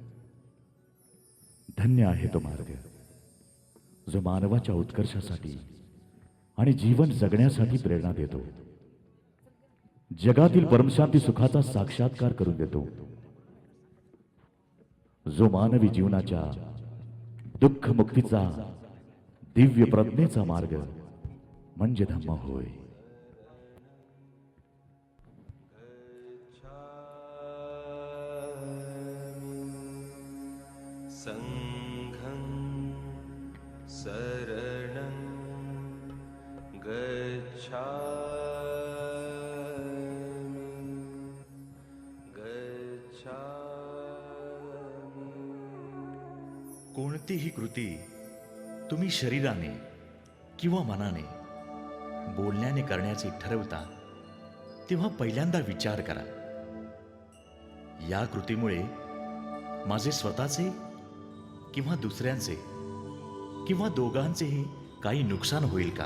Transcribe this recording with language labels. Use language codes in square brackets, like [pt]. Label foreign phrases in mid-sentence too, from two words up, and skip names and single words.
[mr] धन्य आहे तो मार्ग जो मानवाच्या उत्कर्षासाठी आणि जीवन जगण्यासाठी प्रेरणा देतो, जगातील परमशांती सुखाचा साक्षात्कार करून देतो, जो मानवी जीवनाच्या दुःख मुक्तीचा दिव्य प्रज्ञेचा मार्ग म्हणजे धम्म होय। [pi] संघं शरणं गच्छामि [mr] कोणतीही कृती तुम्ही शरीराने किंवा मनाने बोलण्याने करण्याचे ठरवता तेव्हा पहिल्यांदा विचार करा, या कृतीमुळे माझे स्वतःचे किंवा दुसऱ्यांचे किंवा दोघांचेही काही नुकसान होईल का?